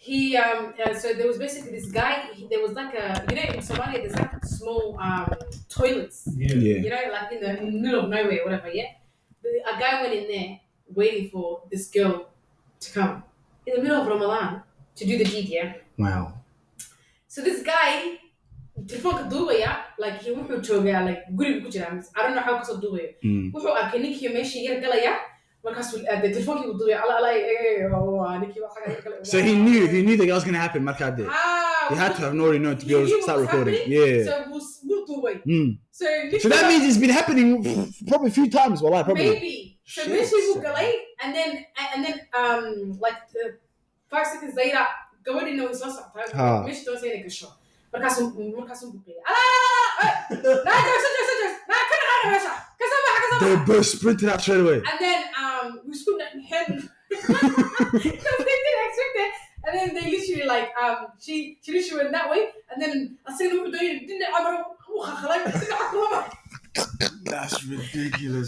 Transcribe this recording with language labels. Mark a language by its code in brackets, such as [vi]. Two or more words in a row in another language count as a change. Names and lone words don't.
[en] So there was basically this guy. There was like in Somalia, there's like small toilets. Yeah. Like in the middle of nowhere, whatever. Yeah. A guy went in there waiting for this girl to come in the middle of Ramadan to do the deed. Yeah. Wow. So this guy, [so] telefoonka duubaya, like wuxuu joogaa like guriga ku jira. [en] I don't know how [so] kasoo duubaya. Wuxuu arkay ninkii meeshii yar galaya. Markaasuu telefonkii uu duubaya. Ninkii waa xaga galaya. [en] So he knew that was gonna happen. [so] Markade. [en] He had to have already known to be able to start recording. Yeah. So we'll duubay. So that means it's been happening probably a few times. Well, probably. Maybe. So [so] meeshii uu galay, [en] and then like 5 seconds later, [so] gabadhiina way soo socotay. Meeshii doon inay gasho. Markaasuu buuqiyay. [en] They both sprinted out straight away. And then we stood at him because they didn't expect it. And then they literally like she literally went that way. And then I said, That's ridiculous.